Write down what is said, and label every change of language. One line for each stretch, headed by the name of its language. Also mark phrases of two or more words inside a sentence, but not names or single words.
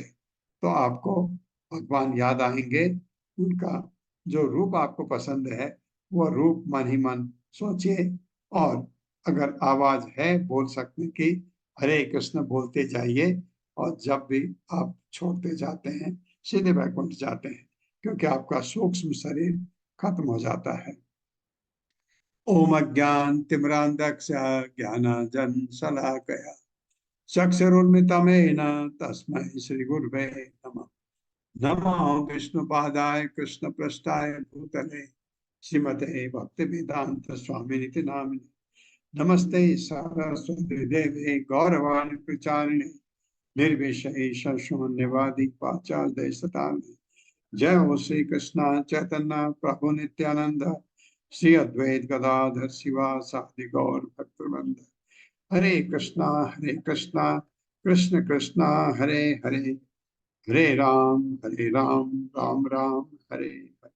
Hindi: तो आपको भगवान याद आएंगे, उनका जो रूप आपको पसंद है वो रूप मन ही मन सोचिए। और अगर आवाज है बोल सकने की,
Sanskrit: हरे कृष्ण
Hindi: बोलते जाइए, और जब भी आप छोड़ते जाते हैं सीधे वैकुंठ जाते हैं, क्योंकि आपका सूक्ष्म शरीर खत्म हो जाता है।
Sanskrit: ओम अज्ञान तिमिरांधस्य ज्ञानांजन शलाकया चक्षुरुन्मिलितं तस्मै श्री गुरवे नमः। नमः विष्णुपादाय कृष्णपृष्ठाय भूतले श्रीमते भक्तिवेदांत स्वामिनिति नामिने। नमस्ते सरस्वती देवे गौरवाणी प्रचारिणे निर्विशेष शून्यवादी पाचार्य सतारिणे। जय हो श्री कृष्ण चैतन्य प्रभु नित्यानंद, श्री अद्वैत गदाधर शिवासादि गौर भक्तवृंद। हरे कृष्णा कृष्ण कृष्णा हरे हरे, हरे राम राम राम हरे